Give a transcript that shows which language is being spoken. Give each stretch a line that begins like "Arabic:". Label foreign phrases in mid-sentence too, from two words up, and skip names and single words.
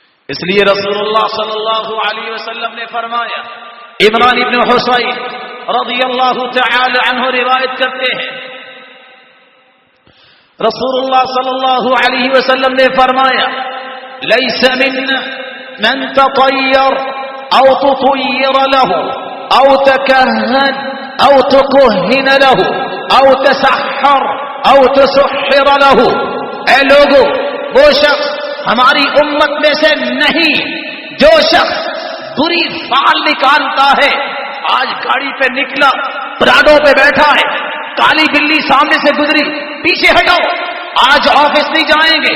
Urdu: اس لیے رسول اللہ صلی اللہ علیہ وسلم نے فرمایا، عمران ابن حسین رضی اللہ تعالی عنہ روایت کرتے ہیں، رسول اللہ صلی اللہ علیہ وسلم نے فرمایا،
Arabic: لیس منا من تطیر او تطیر له او تکہن او تکہن له او تسحر او تسحر له،
Urdu: اے لوگو وہ شخص ہماری امت میں سے نہیں جو شخص بری فال نکالتا ہے۔ آج گاڑی پہ نکلا، پراڈو پہ بیٹھا ہے، کالی بلی سامنے سے گزری، پیچھے ہٹاؤ، آج آفس نہیں جائیں گے۔